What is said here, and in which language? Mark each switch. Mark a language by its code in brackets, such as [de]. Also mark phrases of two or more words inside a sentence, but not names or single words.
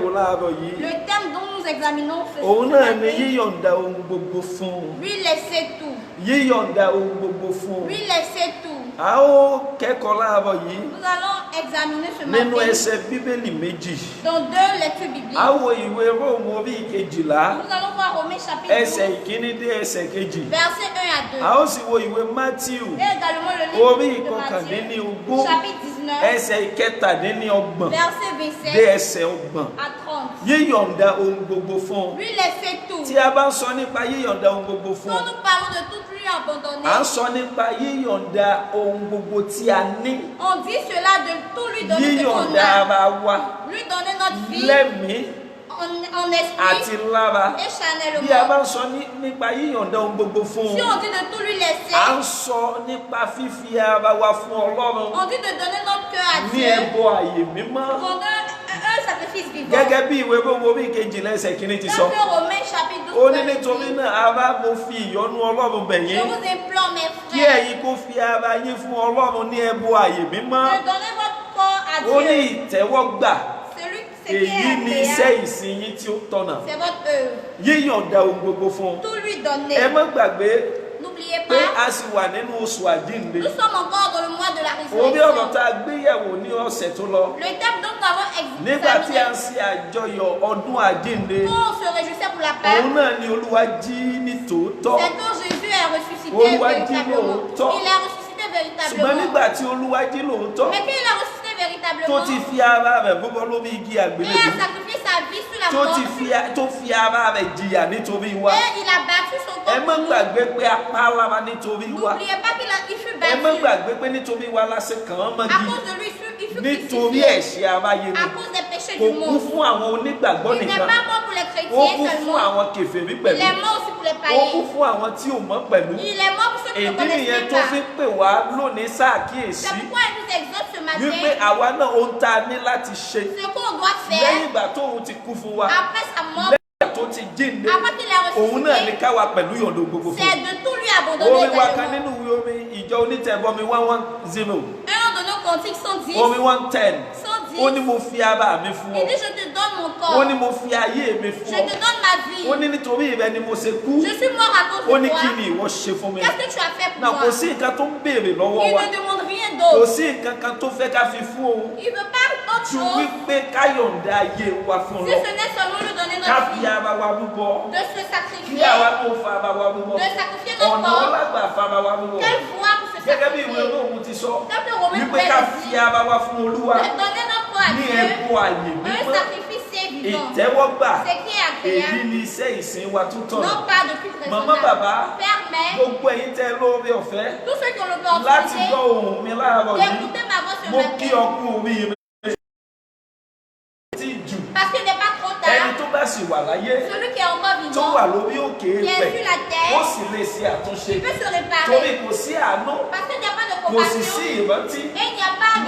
[yo] láàárọ̀ yìí. [fr] Le thème dont nous examinons ce [yo] Òun náà ni [fr] matin, [yo] yíyọ̀ǹda ohun gbogbo fún un. [fr] lui laisser tout. [yo] Yíyọ̀ǹda ohun gbogbo fún un. [fr] Lui laisser tout. [yo] A ó kẹ́kọ̀ọ́ láàárọ̀ yìí [fr] Nous allons examiner ce [yo] nínú [fr] matin [yo] ẹsẹ̀ Bíbélì méjì. [fr] dans 2 lectures bibliques. [yo] A wo ìwé Róòmù orí ìkejìlá [fr] Nous allons voir Romains chapitre [yo] ẹsẹ̀ [fr] 12, [yo] ìkíní dé ẹsẹ̀ kejì. versets 1 à 2. A ó sì wo ìwé Mátíù [fr] Et également le [yo] orí [fr] livre de [yo] ìkọkàndínní [fr] Matthieu, [yo] ogún [fr] chapitre 19, [yo] ẹsẹ̀ ìkẹtàdínní ọgbọ̀n [fr] verset [yo] dé [fr] 27 [yo] ẹsẹ̀ ọgbọ̀n. [fr] à 30. [yo] Yíyọ̀ǹda ohun gbogbo fún un. [fr] Lui laisser tout. [yo] Tí a bá ń sọ nípa yíyọ̀ǹda ohun gbogbo fún [fr] Quand [yo] un, [fr] nous parlons de tout lui abandonner, [yo] à ń sọ nípa yíyọ̀ǹda ohun gbogbo tí a ní. [fr] on dit cela de tout lui donner ce qu'on [yo] Yíyọ̀ǹda a. ara wa [fr] Lui donner notre vie [yo] lẹ́mìí [fr] en [yo] àti [fr] esprit [yo] lára. [fr] et [yo] Bí a bá [fr] charnellement. [yo] ń sọ nípa yíyọ̀ǹda ohun gbogbo fún [fr] Si [yo] un, [fr] on dit de tout lui laisser, [yo] à ń sọ nípa fífi ara wa fún Ọlọ́run [fr] on dit de donner notre cœur à [yo] ní [fr] Dieu [yo] ẹbọ àyè mímọ́. [fr] pour un sacrifice vivant. [yo] Gẹ́gẹ́ bí ìwé Róòmù orí ìkejìlá ẹsẹ̀ kìíní ti sọ. [fr] Dans Romains chapitre [yo] Ó [fr] 12, [yo] ní [fr] verset [yo] nítorí [fr] 10, [yo] náà ará mo fi ìyọ́nú Ọlọ́run bẹ̀ [fr] je [yo] yín [fr] vous implore, mes [yo] kí [fr] frères, [yo] ẹ̀yin kó fi ara yín fún Ọlọ́run ní ẹbọ àyè mímọ́. [fr] de donner votre corps à [yo] Ó ní [fr] Dieu. [yo] ìtẹ́wọ́gbà. [fr] Ce qui [yo] Èyí ni [fr] est [yo] iṣẹ́ [fr] agréable, [yo] ìsìn yín tí ó tọ̀nà. [fr] c'est votre œuvre. [yo] Yíyọ̀ǹda ohun gbogbo fún un. [fr] Tout lui [yo] Ẹ [fr] donner. [yo] má gbàgbé [fr] N'oubliez [yo] pé [fr] pas, [yo] a sì wà nínú oṣù àjíǹde. [fr] nous sommes encore dans le mois de la [yo] Orí ọ̀rọ̀ [fr] résurrection. [yo] tá a gbé yẹ̀wò ní ọ̀sẹ̀ tó lọ. [fr] Le thème dont nous avons [yo] Nígbà tí a ń [fr] examiné, [yo] ṣe àjọyọ̀ ọdún àjíǹde, [fr] quand on se réjouissait pour la [yo] òun [fr] Pâque, [yo] náà ni Olúwa jí ní tòótọ́. [fr] c'est quand Jésus est ressuscité [yo] Olúwa jí [fr] véritablement. [yo] lóòótọ́. [fr] Il est ressuscité [yo] Ṣùgbọ́n [fr] véritablement. [yo] nígbà tí Olúwa jí lóòótọ́, [fr] Mais quand il est ressuscité [yo] tó [fr] véritablement, [yo] ti fi ara rẹ̀ búbọ lórí igi [fr] il a [yo] àgbélébùú, [fr] sacrifié sa vie sur la [yo] tó [fr] croix [yo] fi ara rẹ̀ jìyà nítorí wa. [fr] et il a battu son [yo] Ẹ [fr] corps [yo] má [fr] pour nous. [yo] gbàgbé pé a pa á lára nítorí wa. [fr] N'oubliez pas qu'il fut [yo] Ẹ má [fr] battu. [yo] gbàgbé pé nítorí wa la ṣe kàn án [fr] À [yo] mọ́gi. [fr] cause de lui, il fut [yo] Nítorí [fr] crucifié. [yo] ẹ̀ṣẹ̀ aráyé ni. [fr] À cause des péchés [yo] Kò [fr] du [yo] kú [fr] monde. [yo] fún àwọn onígbàgbọ́ [fr] Il n'est [yo] nìkan. [fr] pas mort pour les [yo] Ó [fr] chrétiens [yo] kú fún [fr] seulement. [yo] àwọn kèfèrí [fr] Il [yo] pẹ̀lú. [fr] est mort aussi pour les [yo] Ó kú [fr] païens. [yo] fún àwọn tí ò mọ̀ pẹ̀lú. [fr] Il est mort pour ceux qui ne [yo] Ìdí nìyẹn [fr] connaissent [yo] tó [fr] pas. [yo] fi ń pè wá lónìí sáàkíyèsí [fr] C'est pourquoi il nous exhorte ce [yo] wípé [fr] matin [yo] àwa náà ohun tá a ní láti ṣe [fr] ce qu'on doit [yo] lẹ́yìn [fr] faire [yo] ìgbà tóun ti kú fún wa, [fr] après sa mort, [yo] lẹ́yìn tó ti jíǹde, [fr] après qu'il est [yo] òun náà ní [fr] ressuscité. [yo] káwa pẹ̀lú yọ̀ǹda gbogbo fún [fr] C'est [yo] un. [fr] de tout lui abandonner [yo] Orin wa kan [fr] également. [yo] nínú ìwé orin ìjọ onítẹ̀bọmi 110, [fr] Un de nos cantiques 110, [yo] orin 110, [fr] 110, [yo] ó ní mo fi ara mi fún [fr] il [yo] ọ, [fr] dit je te donne mon [yo] ó [fr] corps, [yo] ní mo fi ayé mi [fr] je [yo] fún [fr] te [yo] ọ, [fr] donne ma vie, [yo] ó ní nítorí rẹ ni mo ṣe kú, [fr] je suis mort à cause [yo] ó [fr] de [yo] ní kí [fr] toi. [yo] ni ìwọ ṣe fún mi. [fr] Qu'est-ce que tu as fait [yo] Náà [fr] pour [yo] kò [fr] moi? [yo] sí nǹkan tó ń béèrè lọ́wọ́ [fr] Il [yo] wa, [fr] ne demande rien [yo] kò [fr] d'autre. [yo] sí nǹkan kan tó fẹ́ ká fi fún òun [fr] Il ne veut pas autre [yo] ju [fr] chose [yo] wípé ká yọ̀ǹda ayé wa fún [fr] si [yo] lọ, [fr] ce n'est seulement lui donner [yo] ká [fr] notre [yo] fi [fr] vie, [yo] ara wa rúbọ, [fr] de se [yo] kí [fr] sacrifier, [yo] àwa náà fa ara wa rúbọ, [fr] de sacrifier notre [yo] ọ̀nà [fr] corps. [yo] ọlágbà fa ara wa rúbọ. [fr] Quelle voie pour se [yo] Gẹ́gẹ́ bí ìwé [fr] sacrifier? [yo] Róòmù ti sọ [fr] Comme le Romain [yo] wípé ká [fr] Paul [yo] fi [fr] dit, [yo] ara wa fún Olúwa [fr] de donner notre corps à [yo] ní [fr] Dieu, [yo] ẹbọ àyè [fr] un [yo] mímọ́, [fr] sacrifice vivant, [yo] ìtẹ́wọ́gbà. [fr] ce qui est [yo] Èyí [fr] agréable, [yo] ni iṣẹ́ ìsìn wa tó tọ̀nà. [fr] non pas de culte Maman, raisonnable. [yo] baba, [fr] Père, mère, [yo] Gbogbo ẹ̀yin tẹ́ lóore ọ̀fẹ́ [fr] tous ceux qui ont [yo] láti [fr] l'opportunité [yo] gbọ́ ohùn mi láàárọ̀ yìí, [fr] d'écouter ma voix ce [yo] mo kí [fr] matin, [yo] ọkú oríire. Tí jù [fr] parce qu'il n'est pas trop [yo] ẹni [fr] tard, [yo] tó bá sì wà láyé [fr] celui qui est encore [yo] tó wà [fr] vivant, [yo] lórí òkè [fr] qui est sur [yo] ẹ̀pẹ̀ [fr] la [yo] ó [fr] terre, [yo] sì lè ṣe àtúnṣe. [fr] il peut se [yo] Torí [fr] réparer. [yo] kò sí àánú, [fr] Parce qu'il n'y a pas de [yo] kò sì [fr] compassion [yo] sí [fr] et [yo] ìrántí [fr] il n'y a pas [yo] ní